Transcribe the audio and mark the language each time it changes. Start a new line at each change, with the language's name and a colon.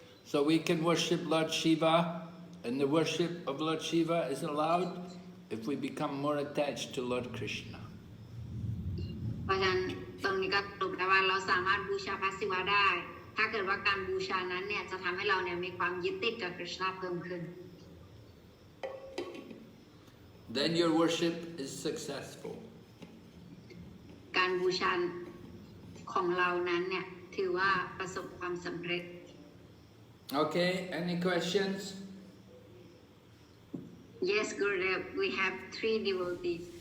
English: So we can worship Lord Shiva, and the worship of Lord Shiva is allowed if we become more attached to Lord Krishna.
Thai: เพราะฉะนั้นตรงนี้ก็ตรงแต่ว่าเราสามารถบูชาพระศิวะได้ถ้าเกิดว่าการบูชานั้นเนี่ยจะทำให้เราเนี่ยมีความยึดติดกับกฤษณะเพิ่มขึ้น
English: Then your worship is successful.
Thai: การบูชาของเรานั้นเนี่ยถือว่าประสบความสำเร็จ
English: Okay, any questions? Yes, Gurudev, we have 3 devotees.